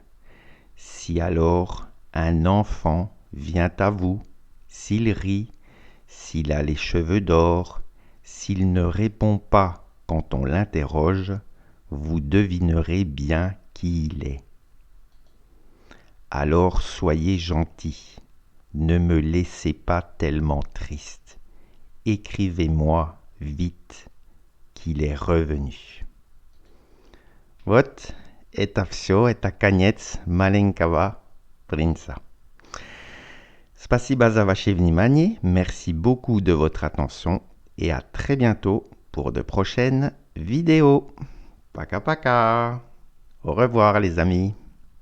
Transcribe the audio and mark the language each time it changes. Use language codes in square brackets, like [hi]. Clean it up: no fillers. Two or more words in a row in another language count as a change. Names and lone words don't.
[fr] Si alors un enfant vient à vous, s'il rit, s'il a les cheveux d'or, s'il ne répond pas quand on l'interroge, vous devinerez bien qui il est. Alors soyez gentil, ne me laissez pas tellement triste. Écrivez-moi vite qu'il est revenu. [ru] Вот, это все, это конец маленького принца. Спасибо за ваше внимание, [fr] merci beaucoup de votre attention et à très bientôt pour de prochaines vidéos. [ru] Пока пока. [fr] Au revoir les amis.